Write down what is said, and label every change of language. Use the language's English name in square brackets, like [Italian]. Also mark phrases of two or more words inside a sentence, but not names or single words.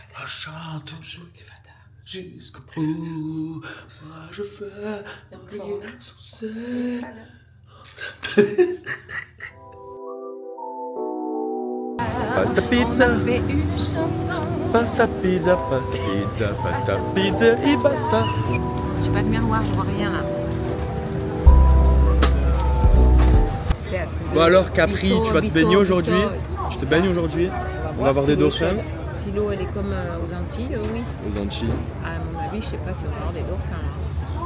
[French] chante jusqu'au bout. Moi je fais briller son sel. Pasta pizza, pasta pizza, pasta pizza, pasta pizza et basta. J'ai pas de miroir, je vois rien là. Bon alors Capri, tu vas te baigner aujourd'hui? Tu te baignes aujourd'hui? On va avoir des dauphins. Si l'eau elle est comme aux Antilles, oui. Aux Antilles. À mon avis, je sais pas si on va avoir des dauphins.